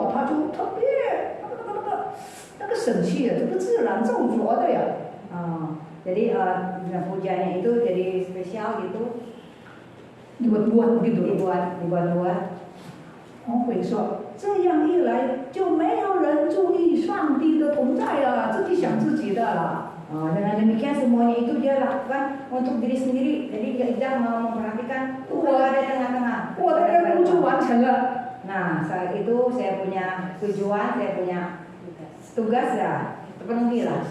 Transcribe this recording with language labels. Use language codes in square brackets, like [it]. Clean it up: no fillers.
[zh] 他就特别那个神气的，这个自然造作的呀。 [id] jadi pujiannya itu jadi spesial gitu. dibuat begitu. dibuat. [zh] 我会说，这样一来就没有人注意上帝的同在了，自己想自己的了。 [id] Dengan demikian semuanya itu dia lakukan untuk diri sendiri, jadi tidak mau memperhatikan Tuhan ada di tengah-tengah. [zh] 我的任务就完成了。 [id] Nah, saat itu saya punya tujuan, saya punya tugas ya, terpenuhi.